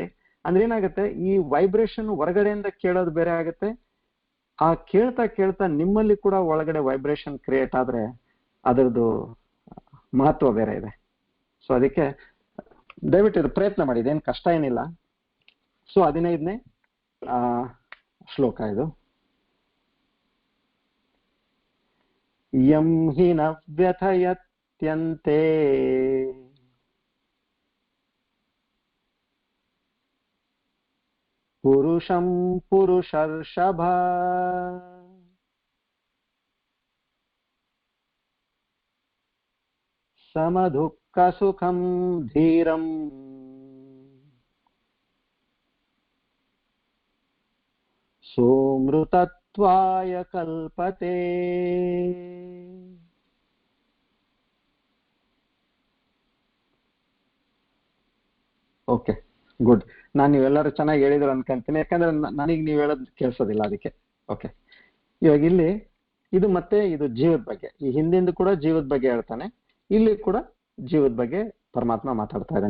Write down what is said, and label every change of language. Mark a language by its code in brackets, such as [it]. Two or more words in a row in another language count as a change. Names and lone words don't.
[kn] ಅಂದ್ರೆ ಏನಾಗುತ್ತೆ, ಈ ವೈಬ್ರೇಷನ್ ಹೊರಗಡೆಯಿಂದ ಕೇಳೋದು ಬೇರೆ ಆಗುತ್ತೆ, ಆ ಕೇಳ್ತಾ ನಿಮ್ಮಲ್ಲಿ ಕೂಡ ಒಳಗಡೆ [en] vibration create [kn] ಆದ್ರೆ ಅದರದ್ದು ಮಹತ್ವ ಬೇರೆ ಇದೆ. ಸೊ ಅದಕ್ಕೆ ದಯವಿಟ್ಟು ಇದು ಪ್ರಯತ್ನ ಮಾಡಿ, ಇದೇನು ಕಷ್ಟ ಏನಿಲ್ಲ. ಸೊ 15ನೇ ಶ್ಲೋಕ ಇದು. [sa] ಯಂ ಹಿ ನ ವ್ಯಥಯತ್ಯಂತೆ ಪುರುಷಂ ಪುರುಷರ್ಷಭ ಸಮದುಃಖ ಸುಖಂ ಧೀರಂ ಸೋಮೃತತ್ವಾಯ ಕಲ್ಪತೆ. [en] Okay, good. [kn] ನಾನು ನೀವೆಲ್ಲರೂ ಚೆನ್ನಾಗಿ ಹೇಳಿದ್ರು ಅನ್ಕೊಂತೀನಿ, ಯಾಕಂದ್ರೆ ನನಗೆ ನೀವು ಹೇಳೋದು ಕೇಳಿಸೋದಿಲ್ಲ ಅದಕ್ಕೆ. ಓಕೆ, ಇವಾಗ ಇಲ್ಲಿ ಇದು ಮತ್ತೆ ಇದು ಜೀವದ ಬಗ್ಗೆ, ಈ ಹಿಂದಿಂದು ಕೂಡ ಜೀವದ ಬಗ್ಗೆ ಹೇಳ್ತಾನೆ, ಇಲ್ಲಿ ಕೂಡ ಜೀವದ ಬಗ್ಗೆ ಪರಮಾತ್ಮ ಮಾತಾಡ್ತಾ ಇದ್ದಾನೆ.